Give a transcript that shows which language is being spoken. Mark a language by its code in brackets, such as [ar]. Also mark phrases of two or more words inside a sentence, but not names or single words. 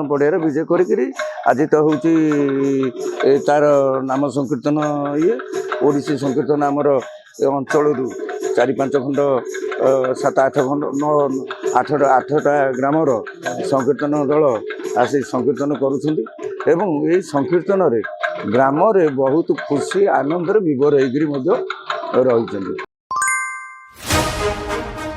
[or] ପଡ଼ିଆ ବିଜୟ କରି ଆଜି ତ ହୁଁ ତାର ନାମ ସଂକୀର୍ତ୍ତନ ଏ ଓଡ଼ିଶୀ ସଂକୀର୍ତ୍ତନ ଆମର ଅଞ୍ଚଳ 4-5 ଖଣ୍ଡ 7-8 ଖଣ୍ଡ 8ଟା ଗ୍ରାମର ସଂକୀର୍ତ୍ତନ ଦଳ ଆସି ସଂକୀର୍ତ୍ତନ କରୁଛନ୍ତି ଏବଂ ଏ ସଂକୀର୍ତ୍ତନ ରେ ଗ୍ରାମରେ ବହୁତ ଖୁସି ଆନନ୍ଦରେ ବିଭୋର ହେଇକିରି ମଧ୍ୟ ରହିଛନ୍ତି।